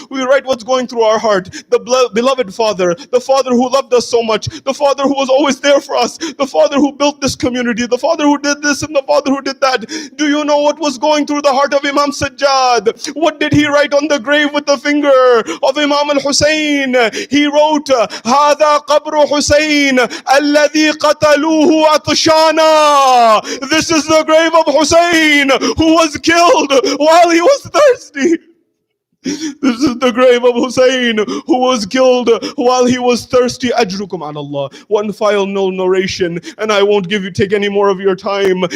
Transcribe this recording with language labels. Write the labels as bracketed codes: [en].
[en] We write what's going through our heart. The beloved father, the father who loved us so much, the father who was always there for us, the father who built this community, the father who did this and the father who did that. Do you know what was going through the heart of Imam Sajjad? What did he write on the grave with the finger of Imam al-Husayn? He wrote, [ar] هَذَا قَبْرُ حُسَيْن الَّذِي قَتَلُوهُ عَطْشَانًا. [en] This is the grave of Husayn who was killed while he was thirsty. This is the grave of Husain who was killed while he was thirsty. Ajrukum ala Allah. One final narration, and I won't take any more of your time.